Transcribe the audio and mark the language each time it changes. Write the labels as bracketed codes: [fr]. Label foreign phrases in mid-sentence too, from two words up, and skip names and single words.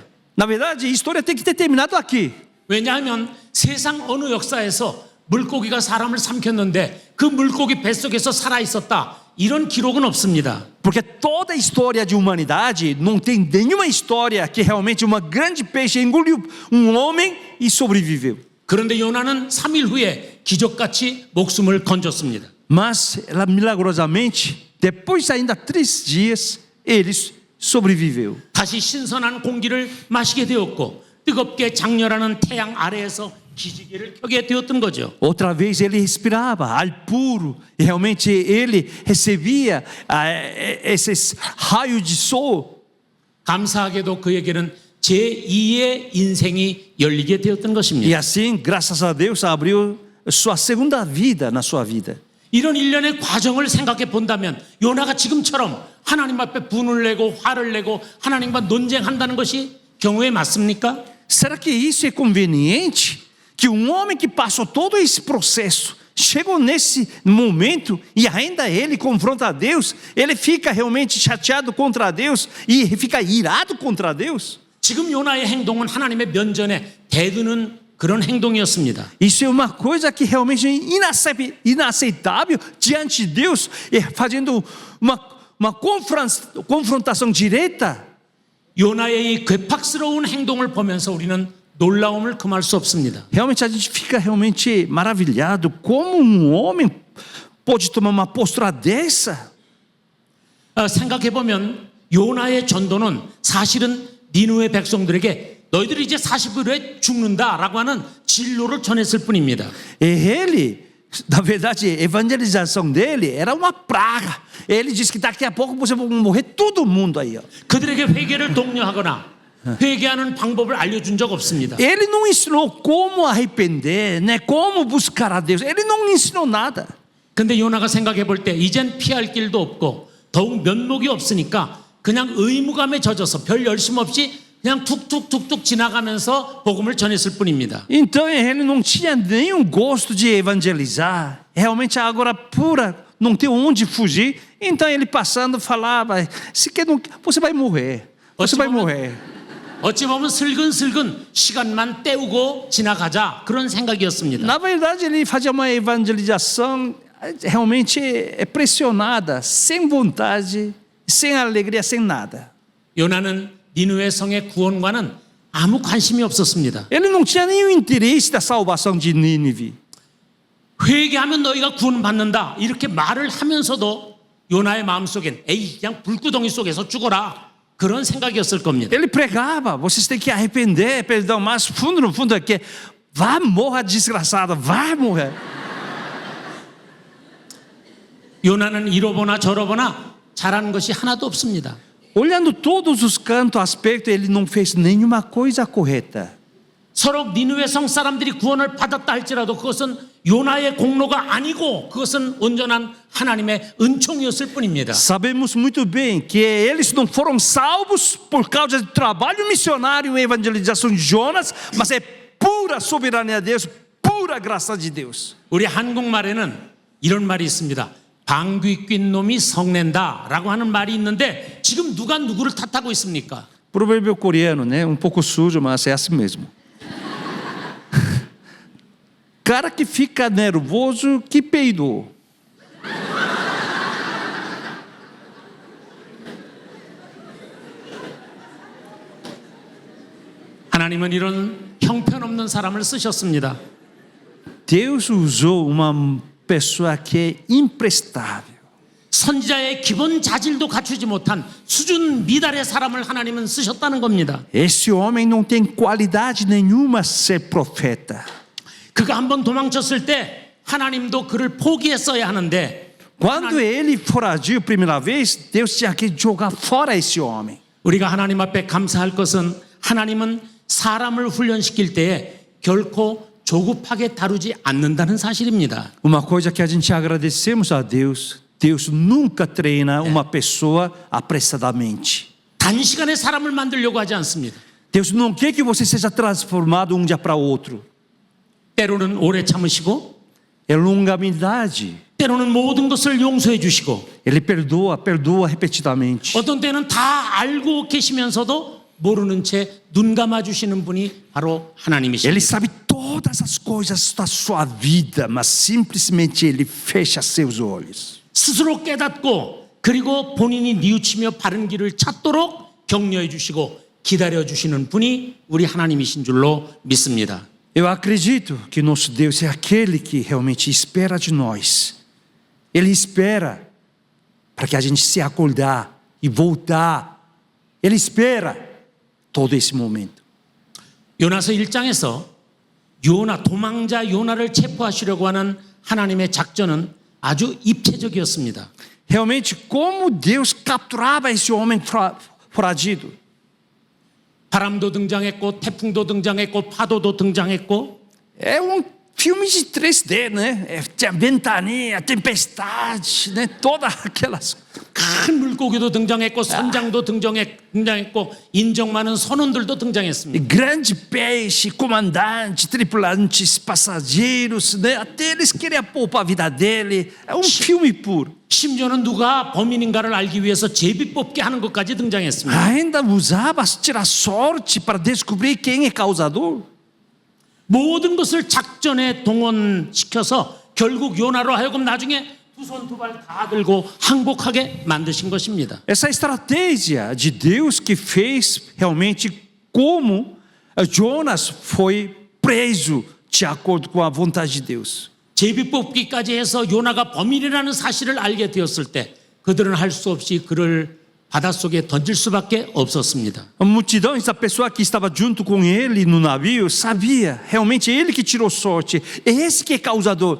[pt] Na verdade, a história tem que ter terminado aqui. [ko] 왜냐하면 세상 어느 역사에서 물고기가 사람을 삼켰는데 그 물고기 뱃속에서 살아있었다 이런 기록은 없습니다. [pt] Porque toda a história de humanidade não tem nenhuma história que realmente uma grande peixe engoliu homem e sobreviveu. [ko] 그런데 요나는 3일 후에 기적같이 목숨을 건졌습니다. [pt] Mas, milagrosamente, depois ainda 3 dias, ele sobreviveu. [ko] 다시 신선한 공기를 마시게 되었고 뜨겁게 장렬하는 태양 아래에서 기지개를 켜게 되었던 거죠. [pt] Outra vez ele respirava ar puro, e realmente ele recebia esses raios de sol. [ko] 감사하게도 그에게는 제2의 인생이 열리게 되었던 [pt] E [ko] 것입니다. [pt] assim, graças a Deus, abriu sua segunda vida na sua vida. [ko] 이런 일련의 과정을 생각해 본다면 요나가 지금처럼 하나님 앞에 분을 내고 화를 내고 하나님과 논쟁한다는 것이 경우에 맞습니까? [pt] Será que isso é conveniente? Que homem que passou todo esse processo, chegou nesse momento e ainda ele confronta a Deus, ele fica realmente chateado contra Deus e fica irado contra Deus? [ko] 지금 요나의 행동은 하나님의 면전에 대드는 그런 행동이었습니다. [pt] Isso é uma coisa que realmente é inaceitável diante de Deus, fazendo uma confrontação direta. [ko] 요나의 이 괴팍스러운 행동을 보면서 우리는 놀라움을 금할 수 없습니다. [pt] Realmente a gente fica realmente maravilhado como homem pode tomar uma postura dessa. [ko] 생각해 보면 요나의 전도는 사실은 니느웨 백성들에게 너희들이 이제 40일 후에 죽는다라고 하는 진로를 전했을 뿐입니다. [pt] E ele, na verdade, a evangelização dele era uma praga. Ele disse que daqui a pouco você vai morrer todo mundo aí. [ko] 그들에게 회개를 독려하거나 회개하는 방법을 알려준 적 없습니다. [pt] Ele não ensinou como arrepender, né? Como buscar a Deus. Ele não ensinou nada. [ko] 근데 요나가 생각해 볼 때 이젠 피할 길도 없고 더욱 면목이 없으니까 그냥 의무감에 젖어서 별 열심 없이 그냥 툭툭툭툭 지나가면서 복음을 전했을 뿐입니다. [pt] Então ele não tinha nenhum gosto de evangelizar. Realmente a água era pura, não tem onde fugir. Então ele passando falava: se quer não, você vai morrer. Você vai morrer. [ko] 어찌 보면 슬근슬근 시간만 때우고 지나가자 그런 생각이었습니다. [pt] Na verdade, ele fazia uma evangelização realmente pressionada, sem vontade, sem alegria, sem nada. [ko] 요나는 니느웨 성의 구원과는 아무 관심이 없었습니다. [pt] Ele não tinha nenhum interesse da salvação de Nínive. [ko] 회개하면 너희가 구원받는다 이렇게 말을 하면서도 요나의 마음속엔 에이 그냥 불구덩이 속에서 죽어라 그런 생각이었을 겁니다. [pt] Ele pregava, vocês têm que arrepender, perdão, mas fundo no fundo é que vai morrer desgraçada, vai morrer. [ko] 요나는 이러보나 저러보나 잘한 것이 하나도 없습니다. [pt] Olhando todos os cantos, aspectos, ele não fez nenhuma coisa correta. [ko] 서로 니느웨 성 사람들이 구원을 받았다 할지라도 그것은 요나의 공로가 아니고 그것은 온전한 하나님의 은총이었을 뿐입니다. [pt] Sabemos muito bem que eles não foram salvos por causa do trabalho missionário e evangelização de Jonas, mas é pura soberania de Deus, pura graça de Deus. [ko] 우리 한국말에는 이런 말이 있습니다. 방귀 낀 놈이 성낸다라고 하는 말이 있는데 지금 누가 누구를 탓하고 있습니까? [pt] Provérbio coreano, né? Um pouco sujo, mas é assim mesmo. Cara que fica nervoso, que peidou. [ko] 하나님은 이런 형편없는 사람을 쓰셨습니다. [pt] Deus usou uma pessoa que é imprestável. [ko] 선지자의 기본 자질도 갖추지 못한 수준 미달의 사람을 하나님은 쓰셨다는 겁니다. [pt] Esse homem não tem qualidade nenhuma ser profeta. [ko] 그가 한번 도망쳤을 때 하나님도 그를 포기했어야 하는데 [pt] Quando ele foragiu a primeira vez, Deus tinha que jogar fora esse homem. [ko] 우리가 하나님 앞에 감사할 것은 하나님은 사람을 훈련시킬 때에 결코 조급하게 다루지 않는다는 사실입니다. [pt] Uma coisa que a gente agradecemos a Deus, Deus nunca treina uma pessoa apressadamente. [ko] 단시간에 사람을 만들려고 하지 않습니다. [pt] Deus não quer que você seja transformado um dia para outro. [ko] 때로는 오래 참으시고 [pt] É longanimidade. [ko] 때로는 모든 것을 용서해 주시고 [pt] Ele perdoa repetidamente. [ko] 어떤 때는 다 알고 계시면서도 모르는 채 눈 감아 주시는 분이 바로 [pt] Ele [ko] 하나님이십니다. [pt] sabe todas as coisas da sua vida, mas simplesmente ele fecha seus olhos. [ko] 스스로 깨닫고 그리고 본인이 뉘우치며 바른 길을 찾도록 격려해 주시고 기다려 주시는 분이 우리 하나님이신 줄로 믿습니다. [pt] Eu acredito que nosso Deus é aquele que realmente espera de nós. Ele espera para que a gente se acordar e voltar. Ele espera todo esse momento. [ko] 요나서 1장에서 요나 도망자 요나를 체포하시려고 하는 하나님의 작전은 아주 입체적이었습니다. [pt] Realmente, como Deus capturava esse homem foragido. [ko] 바람도 등장했고 태풍도 등장했고 파도도 등장했고 [pt] É filme de 3D, né? Tinha ventania, tempestade, né? Todas aquelas. [ko] 큰 물고기도 등장했고 선장도 등장했고 인정 많은 선원들도 등장했습니다. [pt] Grande peixe, comandante, tripulantes, passageiros, né? Até eles queriam poupar a vida dele. É um filme puro. [ko] 심지어는 누가 범인인가를 알기 위해서 제비 뽑기 하는 것까지 등장했습니다. [pt] Ainda usava tirar sorte para descobrir quem é causador. [ko] 모든 것을 작전에 동원시켜서 결국 요나로 하여금 나중에 두 손 두 발 다 들고 항복하게 만드신 것입니다. [pt] Essa estratégia de Deus que fez realmente como Jonas foi preso de acordo com a vontade de Deus. [ko] 제비 뽑기까지 해서 요나가 범인이라는 사실을 알게 되었을 때 그들은 할 수 없이 그를 바닷속에 던질 수밖에 없었습니다. [pt] A multidão, essa pessoa que estava junto com ele no navio, sabia realmente ele que tirou sorte, é esse que é causador.